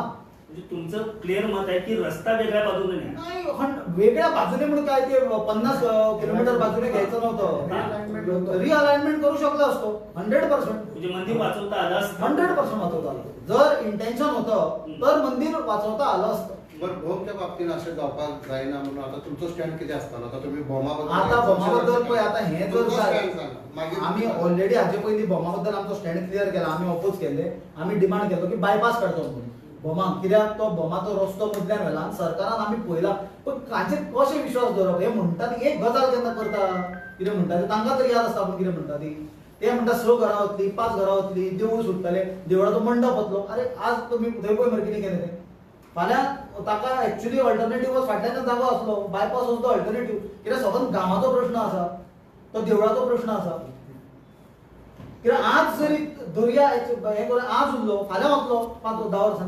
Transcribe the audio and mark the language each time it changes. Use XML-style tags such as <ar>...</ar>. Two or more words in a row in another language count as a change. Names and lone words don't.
<mr>म्हणजे तुमचं क्लिअर मत आहे की रस्ता वेगळ्या बाजूने नाही, वेगळ्या बाजूने म्हणून काय ते 50 किलोमीटर बाजूने घ्यायचं नव्हतं. रिअलाइनमेंट करू शकलो असतो 100%. म्हणजे मंदिर वाचवता आलं असतं 100% वाचवता आलं. जर इंटेन्शन होतं तर मंदिर वाचवता आलं असतं.</mr> <kok>बरं भोवच्या बाबतीत अशें जावपाक जायना म्हणून आता तुमचो स्टँड कितें आसतलो आता तुमी बोमा बद्दल आता बोमा बद्दल पळय आता हें जर तुमचो stand सांगा. मागीर आमी ऑलरेडी हाचे पयलीं बोमा बद्दल आमचो स्टँड क्लियर केला आमी ऑपोज केले आमी डिमांड केलो की बायपास काडचो म्हणून बोमा कित्याक तो बोमाचो रस्तो मदल्यान व्हेला आनी सरकारान आमी पळयला पण हाचेर कशें विश्वास दवरप हे म्हणटा ती एक गजाल केन्ना करता कितें म्हणटा ती तांकां तरी याद आसता पूण कितें म्हणटा ती ते म्हणटा 6 घरां वतली 5 घरां वतली देवूळ सुट्टले देवळाचो मंडप वतलो अरे आज तुमी थंय पळय मरे कितें केलें तें फाल्यां ताका</kok> <en>actually alternative</en> <kok>फाटल्यान जागो आसलो बायपास असलो अल्टरनेटिव्ह कित्याक सगळ्यात गांवाचो प्रश्न आसा तो देवळाचो प्रश्न आसा कित्याक आज जरी दर्या हें करून आज उरलो फाल्यां वतलो 5-10 वर्सांनी</kok>